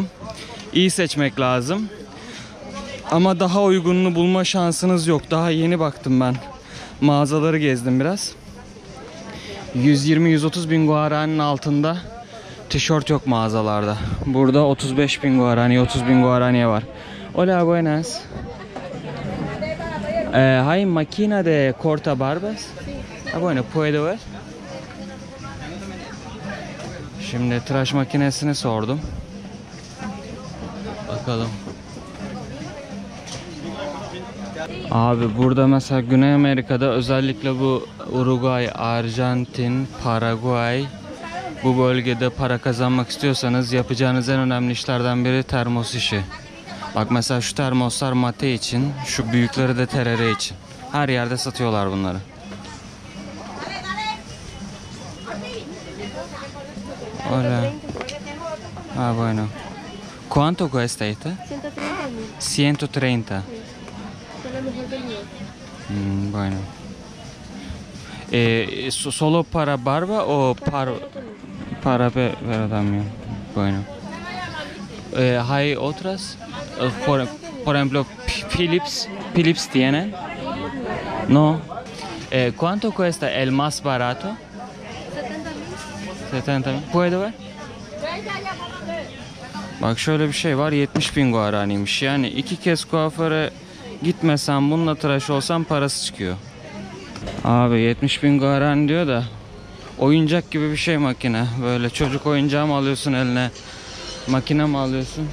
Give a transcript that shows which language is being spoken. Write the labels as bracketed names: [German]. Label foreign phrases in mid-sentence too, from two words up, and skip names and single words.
[Turkish] İyi seçmek lazım. Ama daha uygununu bulma şansınız yok. Daha yeni baktım ben. Mağazaları gezdim biraz. 120-130 bin guaranin altında tişört yok mağazalarda. Burada 35 bin guarani, 30 bin guaraniye var. [Spanish] Hola, buenas. Hay máquina de corta barbas? Ah, bueno, puedo ver. [Turkish] Şimdi tıraş makinesini sordum. Bakalım. Abi burada mesela Güney Amerika'da özellikle bu Uruguay, Arjantin, Paraguay, bu bölgede para kazanmak istiyorsanız yapacağınız en önemli işlerden biri termos işi. Bak mesela şu termoslar mate için, şu büyükleri de terere için. Her yerde satıyorlar bunları. [Spanish] Hola. Ah, bueno. ¿Cuánto cuesta esta? 130. Bueno. ¿Solo para barba o para pelo también? Bueno. ¿Hay otras? Por ejemplo, Philips tiene. No. ¿Cuánto cuesta el más barato? 70 mil. ¿Puedo ver? [Turkish] Bak şöyle bir şey var, 70 bin guaraniymiş. Yani 2 kez kuaföre gitmesem, bununla tıraş olsam parası çıkıyor. Abi 70 bin guarani diyor da oyuncak gibi bir şey makine. Böyle çocuk oyuncağı mı alıyorsun eline, makine mi alıyorsun?